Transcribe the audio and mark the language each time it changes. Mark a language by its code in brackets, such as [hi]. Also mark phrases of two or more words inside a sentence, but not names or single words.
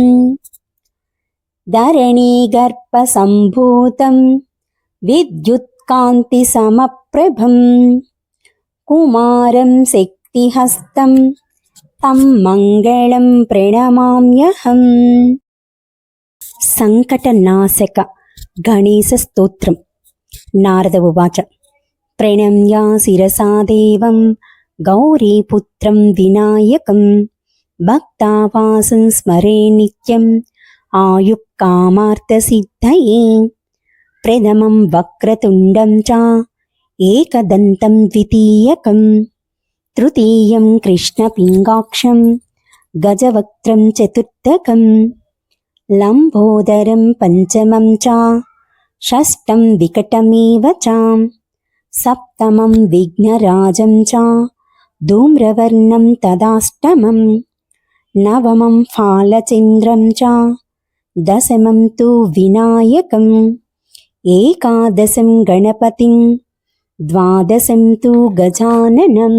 [sa] धरणीगर्भसम्भूतं विद्युत्कान्तिसमप्रभं कुमारं शक्तिहस्तं तं मङ्गलं प्रणमाम्यहम् సంకటనాశక గణేశస్తోత్రం. నారద ఉవాచ ప్రణమ్య శిరసా దేవం గౌరీపుత్రం వినాయకం భక్తావాసం స్మరే నిత్యం ఆయుక్కామార్థసిద్ధయే ప్రథమం వక్రతుండం చ ఏకదంతం ద్వితీయకం తృతీయం కృష్ణపింగాక్షం గజవక్త్రం చతుర్థకం लम्बोदरं पञ्चमं च षष्ठं विकटमेव च सप्तमं विघ्नराजं च धूम्रवर्णं तदाष्टमं नवमं फालचन्द्रं च दशमं तु विनायकम् एकादशं गणपतिं द्वादशं तु गजाननं